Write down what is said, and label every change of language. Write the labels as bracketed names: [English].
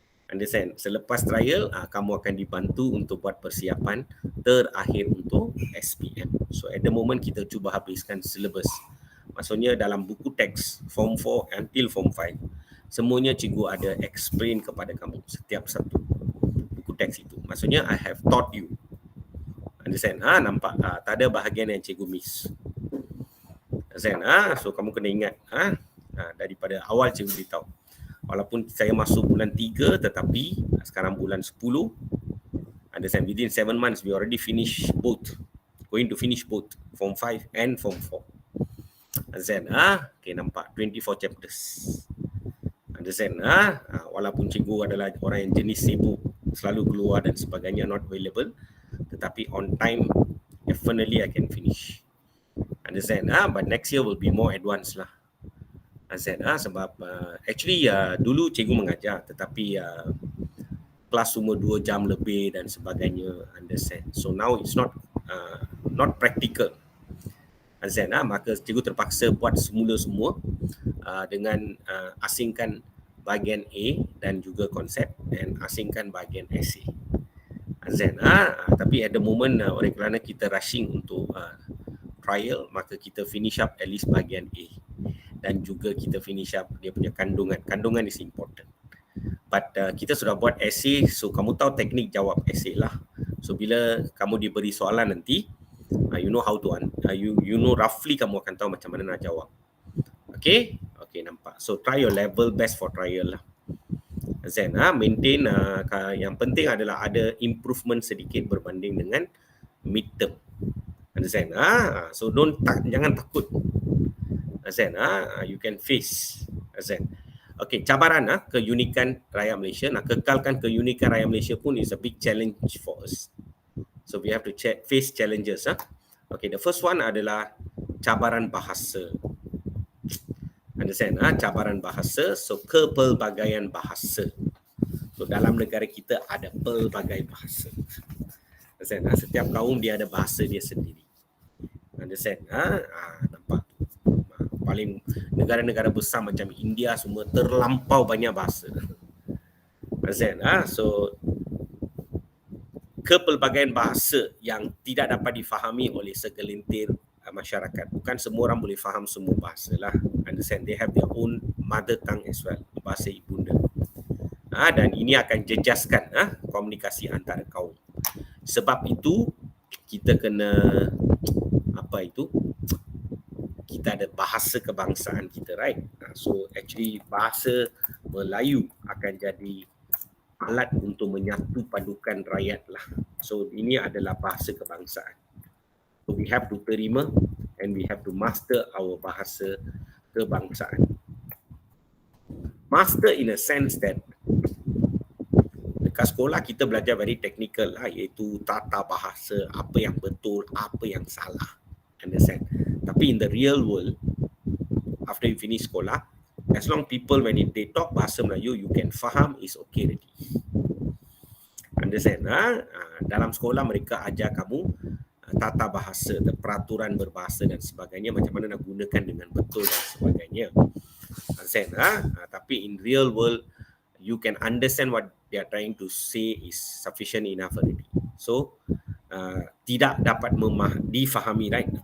[Malay] Understand? Selepas trial, kamu akan dibantu untuk buat persiapan terakhir untuk SPM. [English] So at the moment [Malay] kita cuba habiskan syllabus. Maksudnya dalam buku teks Form 4 [English] until Form 5, [Malay] semuanya cikgu ada explain kepada kamu setiap satu buku teks itu. Maksudnya [English] I have taught you. Understand? Nampak? [Malay] Tak ada bahagian yang cikgu miss. Understand? So kamu kena ingat daripada awal cikgu beritahu. Walaupun saya masuk bulan 3, tetapi sekarang bulan 10. Understand? [English] Within 7 months, we already finish both. Going to finish both. Form 5 and Form 4. Understand? Okay, nampak. 24 chapters. Understand? [Malay] Walaupun cikgu adalah orang yang jenis sibuk, selalu keluar dan sebagainya, [English] not available. [Malay] Tetapi [English] on time, definitely I can finish. Understand? But next year will be more advanced lah. Understand? [Malay] Sebab actually dulu cikgu mengajar, tetapi kelas cuma 2 jam lebih dan sebagainya. Understand? [English] So now it's not practical. Understand? [Malay] Maka cikgu terpaksa buat semula-semua dengan asingkan bahagian A dan juga konsep, dan asingkan bahagian essay. [English] Understand? Tapi at the moment, [Malay] oleh kerana kita [English] rushing untuk trial, [Malay] maka kita [English] finish up at least bahagian A. [Malay] Dan juga kita [English] finish up [Malay] dia punya kandungan. Kandungan [English] is important. [Malay] But kita sudah buat essay, so kamu tahu teknik jawab essay lah. So bila kamu diberi soalan nanti, [English] you know how to you know roughly [Malay] kamu akan tahu macam mana nak jawab. Okay? Okay, nampak. [English] So try your level best for trial lah. Then maintain, [Malay] yang penting adalah ada improvement sedikit berbanding dengan midterm. [English] Understand? [Malay] So jangan takut. [English] Understand? You can face. Understand? [Malay] Okay, cabaran keunikan rakyat Malaysia. Kekalkan keunikan rakyat Malaysia pun [English] is a big challenge for us. So we have to face challenges. Okay, the first one [Malay] adalah cabaran bahasa. Understand? Cabaran bahasa. So kepelbagaian bahasa. So dalam negara kita ada pelbagai bahasa. Understand? Setiap kaum dia ada bahasa dia sendiri. Understand? Nampak? Paling negara-negara besar macam India semua terlampau banyak bahasa. Understand? So kepelbagaian bahasa yang tidak dapat difahami oleh segelintir masyarakat. Bukan semua orang boleh faham semua bahasa lah. [English] Understand? They have their own mother tongue as well, [Malay] bahasa ibunda. Dan ini akan jejaskan komunikasi antara kaum. Sebab itu kita kena kita ada bahasa kebangsaan kita, right? So actually bahasa Melayu akan jadi alat untuk menyatu padukan rakyat lah. [English] So [Malay] ini adalah bahasa kebangsaan. [English] So we have to terima and we have to master our [Malay] bahasa kebangsaan. [English] Master in a sense that [Malay] dekat sekolah kita belajar [English] very technical [Malay] lah, iaitu tata bahasa, apa yang betul, apa yang salah. Understand? Tapi [English] in the real world, after you finish sekolah, as long people when they talk bahasa Melayu, you can faham, is okay already. [Malay] Understand? Dalam sekolah mereka ajar kamu tata bahasa, peraturan berbahasa dan sebagainya, macam mana nak gunakan dengan betul dan sebagainya. Tapi [English] in real world, you can understand what they are trying to say is sufficient enough already. [Malay] So tidak dapat difahami, right?